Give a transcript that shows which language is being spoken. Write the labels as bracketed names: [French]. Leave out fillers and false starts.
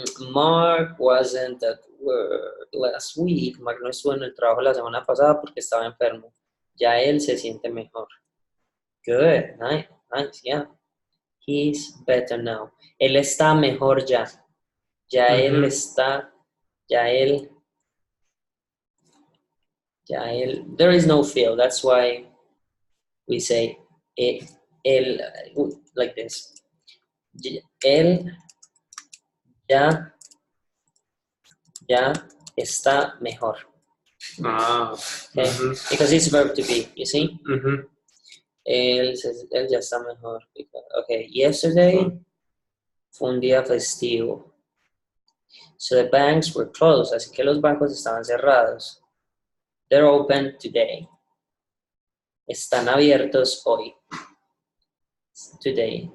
[English] Mark wasn't at work last week. [Spanish] Mark no estuvo en el trabajo la semana pasada porque estaba enfermo. Ya él se siente mejor. [English] Good, nice, yeah. He's better now. [Spanish] Él está mejor ya. Él está, él, [English] there is no feel. That's why we say él, like this. [Spanish] Él ya está mejor. Okay? [English] Because it's verb to be, you see? [Spanish] Él ya está mejor. [English] Okay, yesterday [Spanish] fue un día festivo. [English] So the banks were closed, [Spanish] así que los bancos estaban cerrados. [English] They're open today. [Spanish] Están abiertos hoy. [English] Today.